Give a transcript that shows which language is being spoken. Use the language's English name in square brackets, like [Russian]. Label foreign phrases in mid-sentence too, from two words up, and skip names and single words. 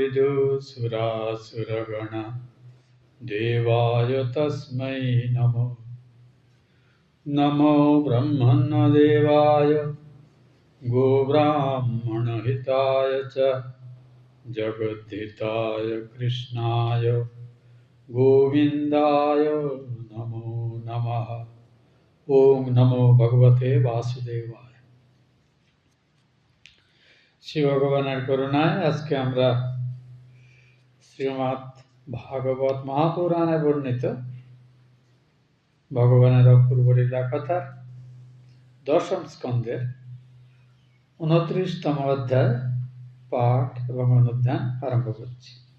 [Sanskrit] विदुः देवाय तस्मै नमो नमो ब्रह्मण्यदेवाय गोब्राह्मणहिताय च जगद्धिताय कृष्णाय गोविन्दाय नमो नमः। ओम नमो भगवते वासुदेवाय। [Bangla] श्री भगवाনের করুণায় আজকে আমরা শ্রীমদ্ ভাগবত মহাপুরাণে বর্ণিত ভগবানের অপূর্ব লীলা কথার দশম স্কন্ধের 29তম অধ্যায় পাঠ এবং অনুধ্যান আরম্ভ করছি।